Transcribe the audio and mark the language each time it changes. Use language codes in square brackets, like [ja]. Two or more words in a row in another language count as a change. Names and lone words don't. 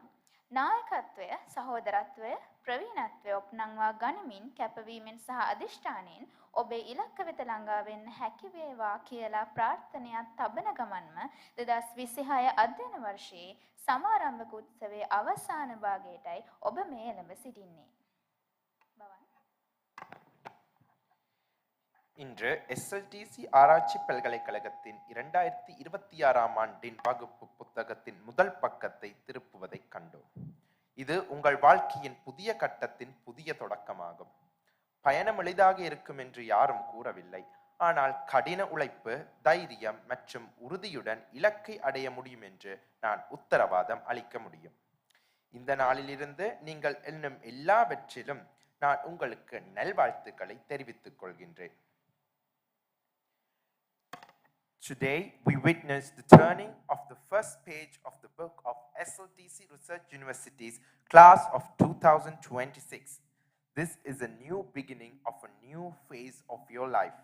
[si] නායකත්වය, සහෝදරත්වය, ප්‍රවීණත්වය ඔප්නංවා ගනිමින් කැපවීමෙන් සහ අධිෂ්ඨානයෙන් ඔබේ ඉලක්ක වෙත ළඟා වෙන්න හැකි වේවා කියලා ප්‍රාර්ථනාවක් තබන ගමන්ම 2026 අධ්‍යයන වර්ෂයේ සමාරම්භක උත්සවයේ අවසාන භාගයටයි ඔබ මේ එළඹ සිටින්නේ. [ta] இன்று எஸ்எல்டிசி ஆராய்ச்சி பல்கலைக்கழகத்தின் 2026ஆம் ஆண்டின் வகுப்பு புத்தகத்தின் முதல் பக்கத்தை திருப்புவதை கண்டோம். இது உங்கள் வாழ்க்கையின் புதிய கட்டத்தின் புதிய தொடக்கமாகும். பயணம் எளிதாக இருக்கும் என்று யாரும் கூறவில்லை. ஆனால் கடின உழைப்பு, தைரியம் மற்றும் உறுதியுடன் இலக்கை அடைய முடியும் என்று நான் உத்தரவாதம் அளிக்க முடியும். இந்த நாளிலிருந்து நீங்கள் எண்ணும் எல்லாவற்றிலும் நான் உங்களுக்கு நல்வாழ்த்துக்களை தெரிவித்துக் கொள்கின்றேன். [en] Today, we witness the turning of the first page of the book of SLTC Research University's class of 2026. This is a new beginning of a new phase of your life.